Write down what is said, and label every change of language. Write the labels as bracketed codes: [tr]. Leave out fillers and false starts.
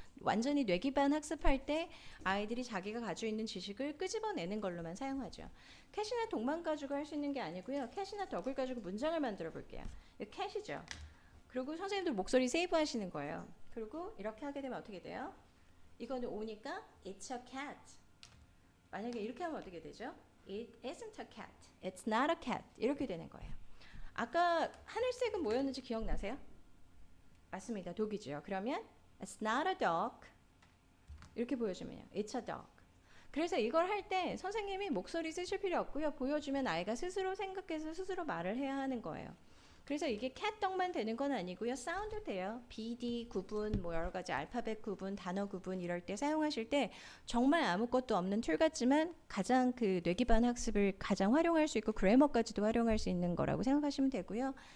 [ko] 완전히 뇌 기반 학습할 때 아이들이 자기가 가지고 있는 지식을 끄집어내는 걸로만 사용하죠. 캣이나 독만 가지고 할 수 있는 게 아니고요. 캣이나 덕을 가지고 문장을 만들어 볼게요. 캣이죠. 그리고 선생님들 목소리 세이브 하시는 거예요. 그리고 이렇게 하게 되면 어떻게 돼요? 이거는 오니까 [en] it's a cat. [ko] 만약에 이렇게 하면 어떻게 되죠? [en] It isn't a cat. It's not a cat. [ko] 이렇게 되는 거예요. 아까 하늘색은 뭐였는지 기억나세요? 맞습니다. 독이죠. 그러면 [en] it's not a dog. [ko] 이렇게 보여주면요. [en] It's a dog. [ko] 그래서 이걸 할 때 선생님이 목소리 쓰실 필요 없고요. 보여주면 아이가 스스로 생각해서 스스로 말을 해야 하는 거예요. 그래서 이게 캣떡만 되는 건 아니고요. 사운드 돼요. BD 구분, 뭐 여러 가지 알파벳 구분, 단어 구분 이럴 때 사용하실 때 정말 아무것도 없는 툴 같지만 가장 그 뇌 기반 학습을 가장 활용할 수 있고 그래머까지도 활용할 수 있는 거라고 생각하시면 되고요.